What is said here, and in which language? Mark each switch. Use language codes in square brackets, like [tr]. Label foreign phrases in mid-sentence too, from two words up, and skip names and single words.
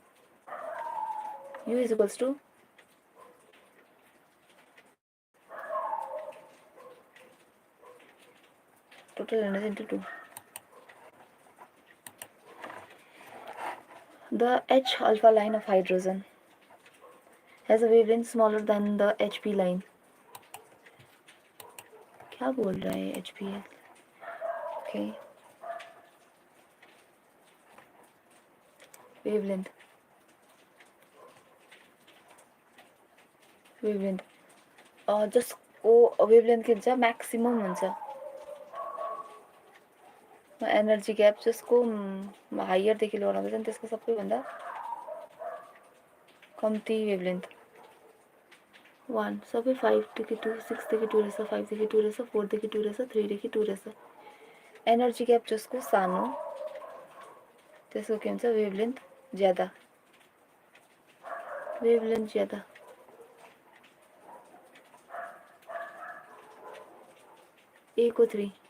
[en] U is equals to total energy into 2. The H alpha line of hydrogen has a wavelength smaller than the HP line. [hi] क्या बोल रहा है HP? [en] Okay. Wavelength. [ne] जसको वेभलेन्थ के हुन्छ म्याक्सिमम हुन्छ [en] energy gap [ne] जसको हाइयरदेखि लोवर आउँदैछ नि त्यसको सबैभन्दा कम्ती वेभलेन्थ 1 सबै 5देखि 2 6देखि 2 रहेछ 5देखि 2 रहेछ 4देखि 2 रहेछ 3देखि 2 रहेछ [en] energy gap [ne] जसको सानो त्यसको के हुन्छ वेभलेन्थ ज्यादा ए को 3